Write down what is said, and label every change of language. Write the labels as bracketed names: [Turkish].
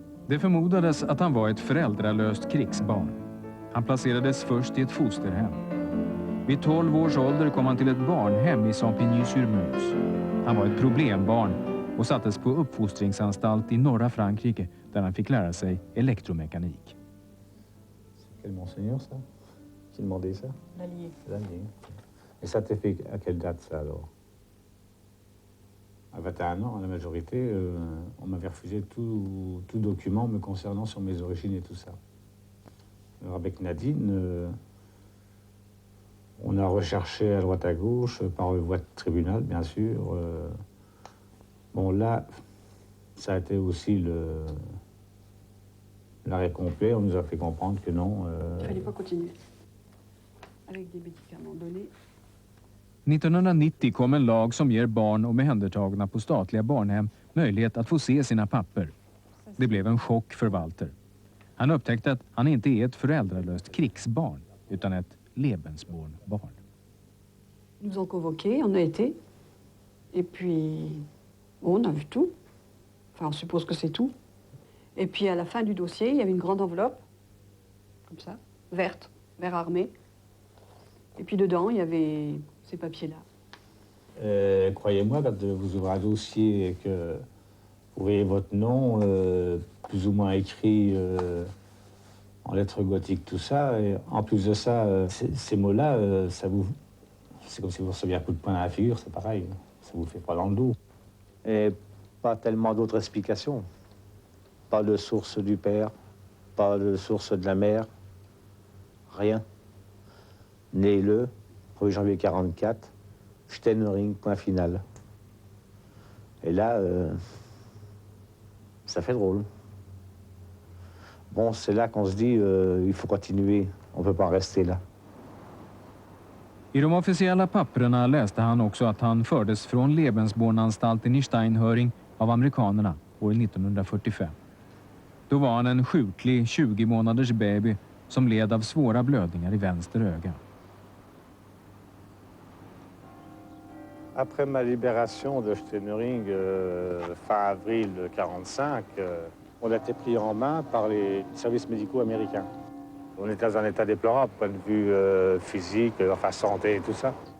[Swedish] Det förmodades att han var ett föräldralöst krigsbarn. Han placerades först i ett fosterhem. Vid 12 års ålder kom han till ett barnhem i Saint-Pigny-sur-Meuse. Han var ett problembarn och sattes på uppfostringsanstalt i norra Frankrike där han fick lära sig elektromekanik. [French] Quel monseigneur ça? Qui demandait ça? L'Allier. L'Allier. Et ça t'est fait à quelle date ça alors? À 21 ans, à la majorité, on m'avait refusé tout document me concernant sur mes origines et tout ça. Alors avec Nadine, on a recherché à droite à gauche, par voie de tribunal bien sûr. Bon là, ça a été aussi l'arrêt complet. On nous a fait comprendre que non. Il ne fallait pas continuer. Avec des médicaments donnés. [Swedish] 1990 kom en lag som ger barn omhändertagna på statliga barnhem möjlighet att få se sina papper. Det blev en chock för Walter. Han upptäckte att han inte är ett föräldralöst krigsbarn utan ett Lebensborn-barn. [French] Ils nous ont convoqués, on a été. Et puis, bon, on a vu tout. Enfin, on suppose que c'est tout. Et puis, à la fin du dossier, il y avait une grande enveloppe, comme ça, verte, vert armé. Et puis dedans, il y avait ces papiers-là. Croyez-moi, quand vous ouvrez un dossier et que vous voyez votre nom, plus ou moins écrit en lettres gothiques, tout ça, et en plus de ça, ces mots-là, c'est comme si vous receviez un coup de poing dans la figure, c'est pareil, ça vous fait pas dans le dos. Et pas tellement d'autres explications. Pas de source du père, pas de source de la mère, rien. Né le 1er janvier 1944, Steinering, point final. Et là, ça fait drôle. Bon, c'est là qu'on se dit, il faut continuer, on peut pas en rester là. [Swedish] I de officiella papperna läste han också att han fördes från Lebensbornanstalten i Steinhöring av amerikanerna år 1945. Då var han en sjuklig 20 månaders baby som led av svåra blödningar i vänster öga. [French] Après ma libération de Steinhöring, fin avril 1945, on a été pris en main par les services médicaux américains. On était dans un état déplorable, point de vue physique, enfin santé et tout ça.